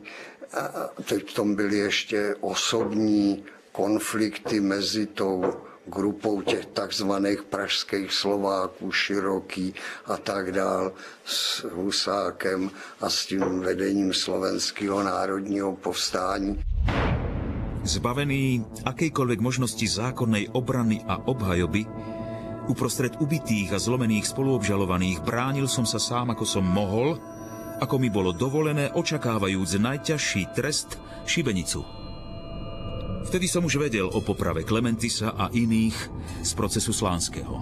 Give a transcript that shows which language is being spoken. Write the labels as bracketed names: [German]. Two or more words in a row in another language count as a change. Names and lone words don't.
[Czech] A teď v tom byly ještě osobní konflikty mezi tou grupou těch takzvaných pražských Slováků, Široký a tak dál, s Husákem a s tím vedením Slovenského národního povstání. [Slovak] Zbavený akejkoľvek možnosti zákonnej obrany a obhajoby, uprostred ubitých a zlomených spoluobžalovaných bránil som sa sám, ako som mohol, ako mi bolo dovolené, očakávajúc najťažší trest, šibenicu. Vtedy som už vedel o poprave Klementisa a iných z procesu Slánskeho.